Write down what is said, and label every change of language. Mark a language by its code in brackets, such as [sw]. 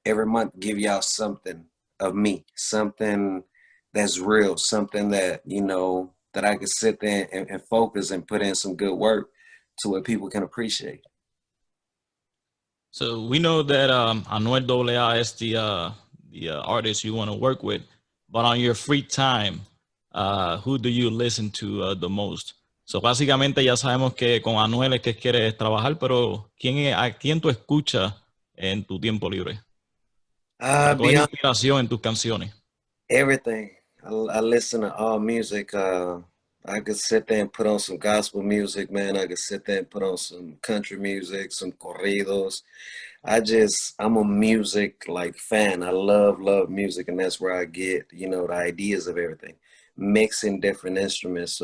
[en] Every month, give y'all something of me, something that's real, something that, you know, that I can sit there and focus and put in some good work to where people can appreciate. So we know that Anuel AA is the artist you want to work with, but on your free time, who do you listen to the most? [es] So básicamente ya sabemos que con Anuel es que quieres trabajar, pero ¿a quién tú escuchas en tu tiempo libre? Para coger inspiración en tus canciones. [en] Everything. I listen to all music. I could sit there and put on some gospel music, man. I could sit there and put on some country music, some corridos. I'm a music like fan. I love music, and that's where I get, you know, the ideas of everything, mixing different instruments.